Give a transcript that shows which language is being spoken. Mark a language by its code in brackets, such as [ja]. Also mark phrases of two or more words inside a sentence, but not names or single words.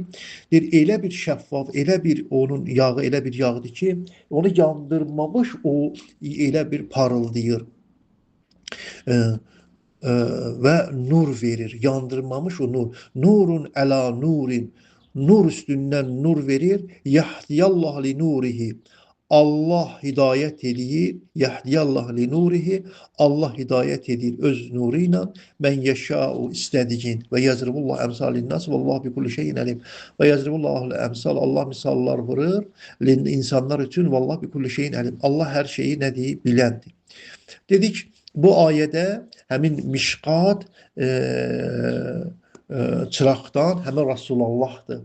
[az] Deyir, elə bir şəffaf, elə bir onun yağı, elə bir yağdır ki, onu yandırmamış, o elə bir parıldayır və nur verir, yandırmamış o nur. [ar] نور على نور, [az] nur üstündən nur verir, [ar] يهدي الله لنوره. [az] Allah hidayət edir, [ar] يهدي الله لنوره, [az] Allah hidayət edir öz nuru ilə [ar] من يشاء [az] istədiyin [ar] ويضرب الله الأمثال للناس والله بكل شيء عليم. ويضرب الله الأمثال, [az] Allah misallar vurur insanlar üçün [ar] والله بكل شيء عليم. [az] Allah hər şeyi nədir? Biləndir. Dedik bu ayədə həmin mişqat çıraqdan həmin Rasulullahdır.